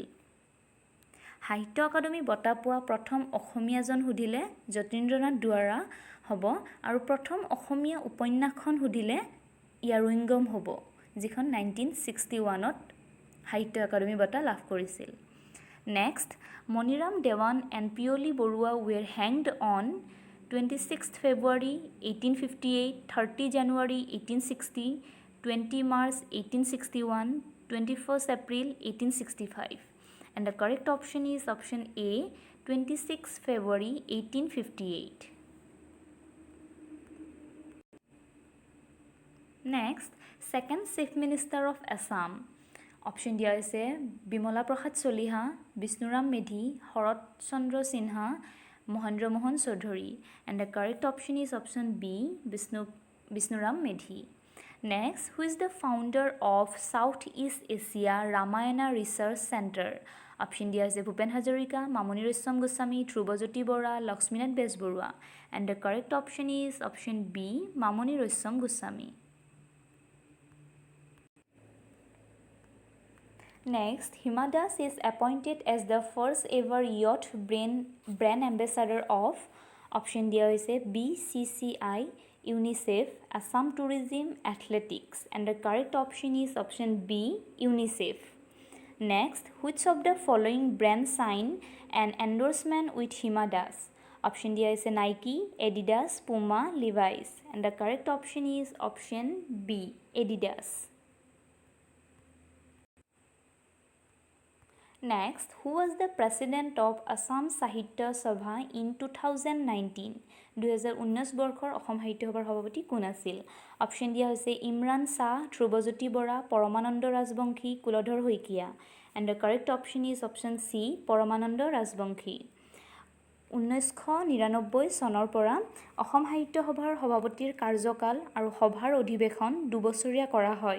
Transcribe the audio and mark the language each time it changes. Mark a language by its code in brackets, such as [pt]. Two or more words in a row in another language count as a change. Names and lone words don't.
[as] সাহিত্য একাডেমী বঁটা পোৱা প্ৰথম অসমীয়াজন সুধিলে যতীন্দ্ৰনাথ দুৱাৰা হ'ব আৰু প্ৰথম অসমীয়া উপন্যাসখন সুধিলে ইয়াৰুইংগম হ'ব, যিখন 1961ত সাহিত্য একাডেমী বঁটা লাভ কৰিছিল. [en] Next, Moniram Dewan and Piyali Phukan were hanged on 26th February 1858, 30 January 1860, 20 March 1861, 21st April 1865. And the correct option is option A, 26 February 1858. Next, second Chief Minister of Assam. [as] Option দিয়া হৈছে বিমলা প্ৰসাদ চলিহা, বিষ্ণুৰাম মেধি, শৰৎ চন্দ্ৰ সিনহা, মহেন্দ্ৰ মোহন চৌধুৰী. [en] And the correct option is option B, Bishnuram Medhi. Next, who is the founder of Southeast Asia Ramayana Research Center? [as] Option দিয়া হৈছে ভূপেন হাজৰিকা, মামনি ৰয়ছম গোস্বামী, ধ্ৰুৱজ্যোতি বৰা, লক্ষ্মীনাথ বেজবৰুৱা. [en] And the correct option is option B, মামনি ৰয়ছম গোস্বামী. Next, Hima Das is appointed as the first ever youth brand ambassador of option [as] দিয়া হৈছে [en] BCCI, UNICEF, Assam Tourism, Athletics. And the correct option is option B, UNICEF. Next, which of the following brand signed an endorsement with Hima Das? অপশ্যন [as] দিয়া হৈছে [en] নাইকি, এডিডাছ, পুমা, লিভাইছ and the correct option is option B এডিডাছ। Next, who was the president of Assam Sahitya Sabha in 2019? [as] 2019 বৰ্ষৰ অসম সাহিত্য সভাৰ সভাপতি কোন আছিল? [en] অপশ্যন [as] দিয়া হৈছে [en] ইমৰান শ্বাহ, ধ্ৰুৱজ্যোতি বৰা, পৰমানন্দ ৰাজবংশী, কুলধৰ শইকীয়া and the correct option is option C পৰমানন্দ ৰাজবংশী। [as] 1999 চনৰ পৰা অসম সাহিত্য সভাৰ সভাপতিৰ কাৰ্যকাল আৰু সভাৰ অধিৱেশন দুবছৰীয়া কৰা হয়।